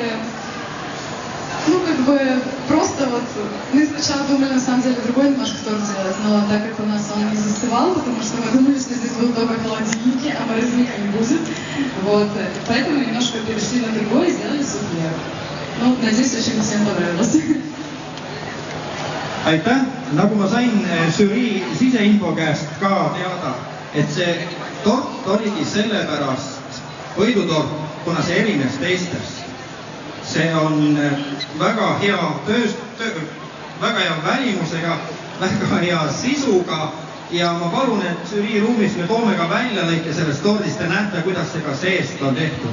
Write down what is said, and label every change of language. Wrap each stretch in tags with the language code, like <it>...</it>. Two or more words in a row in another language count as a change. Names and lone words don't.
<ru>Ну, как бы, просто вот, мы сначала думали, на самом деле, другой немножко торт делать, но так как у нас он не застывал, потому что мы думали, что здесь будут только холодильники, а морозильника не будет, вот, поэтому немножко перешли на другой и сделали суфле. Ну, надеюсь, очень всем понравилось.</ru> <et>Aitäh, nagu ma sain žürii siseinfo käest ka teada, et see tort oligi sellepärast võidutort, kuna see erines teistest. See on väga hea väga hea välimusega, väga hea sisuga ja ma palun, et žürii ruumis me toome ka välja lõike sellest tordist ja näete, kuidas see ka seest on tehtud.</et>